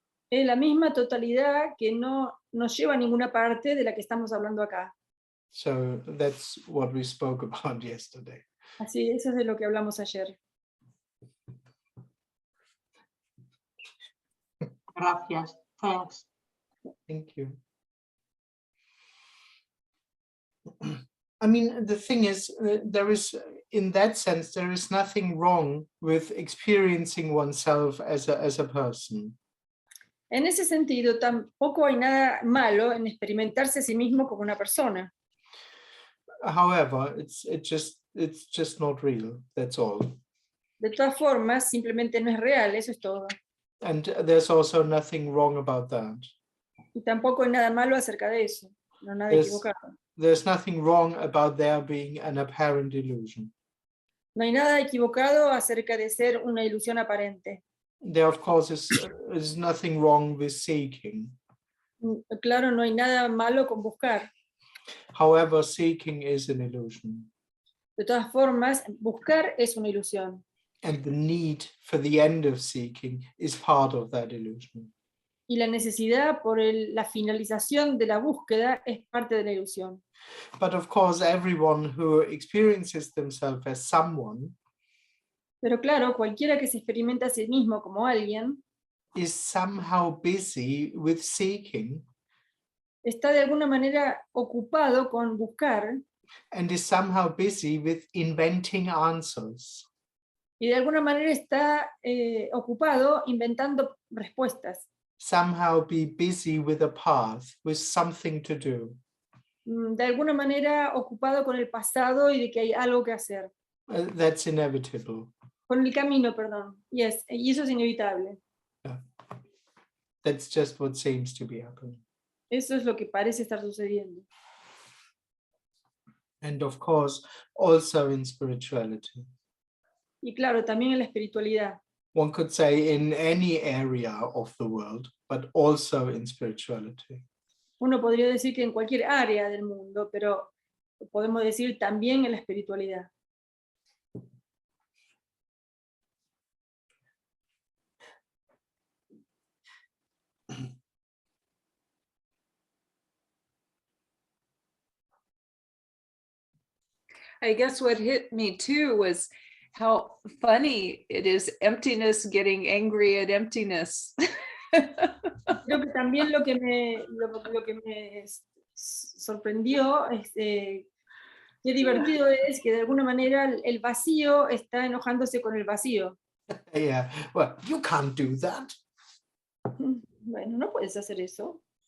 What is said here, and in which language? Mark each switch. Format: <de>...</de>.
<es>Es la misma totalidad que no nos lleva a ninguna parte de la que estamos hablando acá.</es> <en>So that's what we spoke about yesterday.</en> <es>Así, eso es de lo que hablamos ayer. Gracias.</es> <en>Thanks. Thank you. I mean, the thing is, in that sense, there is nothing wrong with experiencing oneself as a person.</en> <es>En ese sentido, tampoco hay nada malo en experimentarse a sí mismo como una persona.</es> <en>However, it's just not real. That's all.</en> <es>De todas formas, simplemente no es real, eso es todo.</es> <en>And there's also nothing wrong about that.</en> <es>Y tampoco hay nada malo acerca de eso, no nada equivocado.</es> <en>There's nothing wrong about there being an apparent illusion.</en> <es>No hay nada equivocado acerca de ser una ilusión aparente.</es> <en>There, of course, is nothing wrong with seeking.</en> <es>Claro, no hay nada malo con buscar.</es> <en>However, seeking is an illusion.</en> <es>De todas formas, buscar es una ilusión.</es> <en>And the need for the end of seeking is part of that illusion.</en> <es>Y la necesidad por la finalización de la búsqueda es parte de la ilusión.</es> <en>But of course, everyone who experiences themselves as someone</en> <es>Pero claro, cualquiera que se experimenta a sí mismo como alguien,</es> <en>is somehow busy with seeking</en> <es>está de alguna manera ocupado con buscar</es> <en>and is somehow busy with inventing answers.</en> <es>y de alguna manera está ocupado inventando respuestas.</es> <en>Somehow be busy with a path, with something to do.</en> <es>De alguna manera ocupado con el pasado y de que hay algo que hacer.</es> <en>That's inevitable.</en> <es>Con el camino, perdón. Yes, y eso es inevitable.</es> <en>That's just what seems to be happening.</en> <es>Eso es lo que parece estar sucediendo.</es> <en>And of course, also in spirituality.</en> <es>Y claro, también en la espiritualidad.</es> <en>One could say in any area of the world, but also in spirituality.</en> <es>Uno podría decir que en cualquier área del mundo, pero podemos decir también en la espiritualidad.</es> <en>I guess what hit me too was how funny it is, emptiness getting angry at emptiness.</en> <es>Creo que también lo que me sorprendió es qué divertido es que de alguna manera el vacío está enojándose con el vacío.</es> <en>Yeah, well, you can't do that.</en> <es>Bueno, no puedes hacer eso.</es>